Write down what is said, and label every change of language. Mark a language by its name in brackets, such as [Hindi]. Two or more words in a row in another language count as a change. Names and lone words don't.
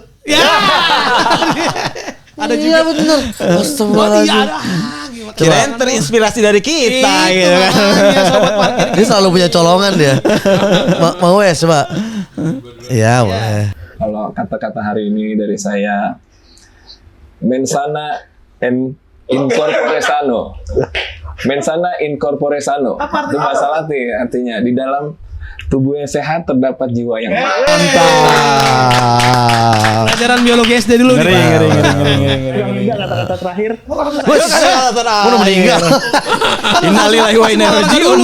[Indonesian] Ya. Ada juga. Iya bener. Oh [Arabic] أستغفر الله العظيم. [Indonesian] iya ada. Gimana? Kirain terinspirasi dari kita Itu gitu kan. makanya sobat parkir. Dia selalu punya colongan dia. Mau ya coba? Iya boleh. Kalau kata-kata hari ini dari saya, [Latin] mensana in corpore sano. Mensana in corpore sano. [Indonesian] Itu bahasa Latin artinya di dalam tubuh yang sehat terdapat jiwa yang Pelajaran biologi SD dulu nih. Yang indah kata-kata terakhir. Udah meninggal. [Arabic] إنا لله وإنا إليه راجعون